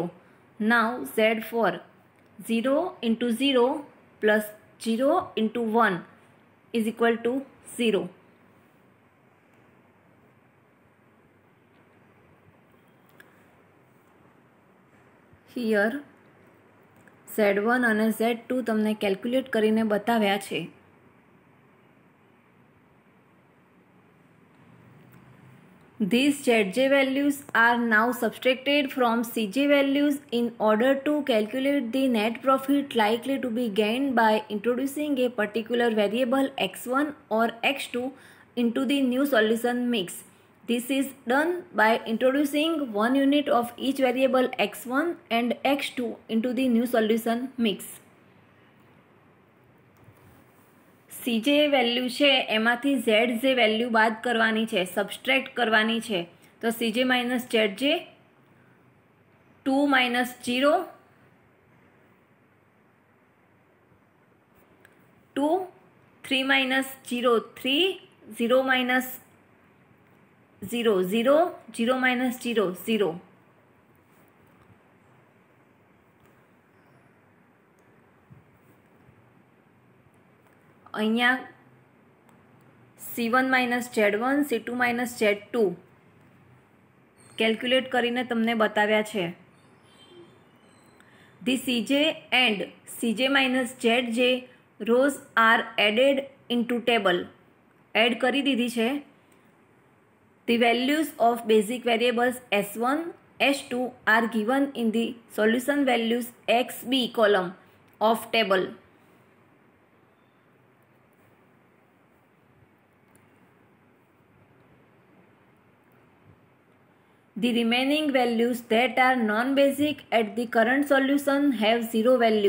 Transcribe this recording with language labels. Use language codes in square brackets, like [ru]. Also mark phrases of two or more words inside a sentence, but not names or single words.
[en] Now Z4 0 into 0 plus 0 into 1 is equal to 0. [gu] Here Z1 અને Z2 તમને કેલ્ક્યુલેટ કરીને બતાવ્યા છે. [en] These Zj values are now subtracted from Cj values in order to calculate the net profit likely to be gained by introducing a particular variable x1 or x2 into the new solution mix. This is done by introducing one unit of each variable x1 and x2 into the new solution mix. [gu] CJ વેલ્યુ છે એમાંથી ZJ વેલ્યુ બાદ કરવાની છે, સબસ્ટ્રેક્ટ કરવાની છે. [en] तो CJ minus ZJ 2 minus 0 2 3 minus 0 3 0 minus 0 0 0 minus 0 0 [gu] અહીંયા C1 માઇનસ Z1 C2 માઇનસ Z2 કેલ્ક્યુલેટ કરીને તમને બતાવ્યા છે. [en] The CJ and CJ minus ZJ rows are added into table. [gu] એડ કરી દીધી છે. [en] The values of basic variables S1, S2 are given in the solution values XB column of table. The remaining values that are non-basic at the current solution have zero value.